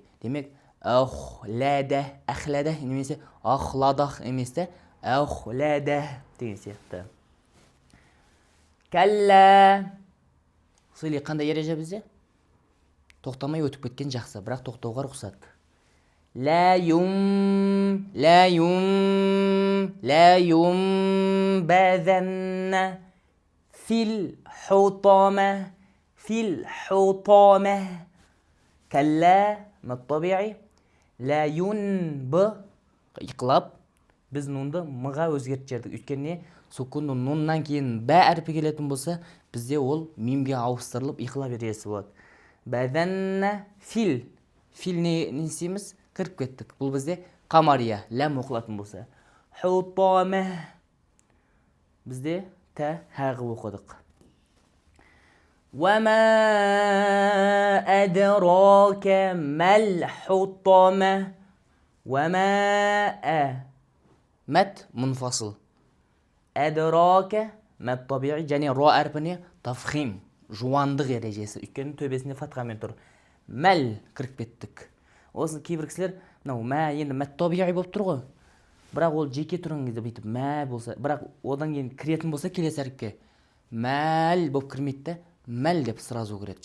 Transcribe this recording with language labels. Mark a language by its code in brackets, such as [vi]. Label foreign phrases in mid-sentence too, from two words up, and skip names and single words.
[kk] Демек әхләдә. Әхләдә немесе ахладах еместі. Әхләдә деген сияқты. Кәллә. Сөйле қандай ереже бізде? Тоқтамай өтіп кеткен жақсы, бірақ тоқтауға рұқсат. [ar] لا ينبذن في الحطمة كلا ما الطبيعي لا ينب [kk] иқлап біз нунды мыға өзгертіп жібердік. Өйткені сукунды нуннан кейін бә әрпі келетін болса, бізде ол мимге ауыстырылып иқлап ережесі болады. Бәдәнна фил не істейміз? Кіріп кеттік. Бұл бізде қамария ләм оқылатын болса. Хутама бізде тә хағы оқыдық. [ar] وما أدراك ما الحطمة وما مت منفصل أدراك مت طبيعي [kk] және ро әрпіне тафхим жуандық ережесі. Өйткені төбесінде фатхамен тұр. Мәл кіріп кеттік. Осы кейбір кісілер мынау мә енді мәт табиғи болып тұр ғой. Бірақ ол жеке тұрған кезде бүйтіп мә болса, бірақ одан кейін кіретін болса келесі әріпке мәл болып кірмейді де мәл деп сразу кіреді.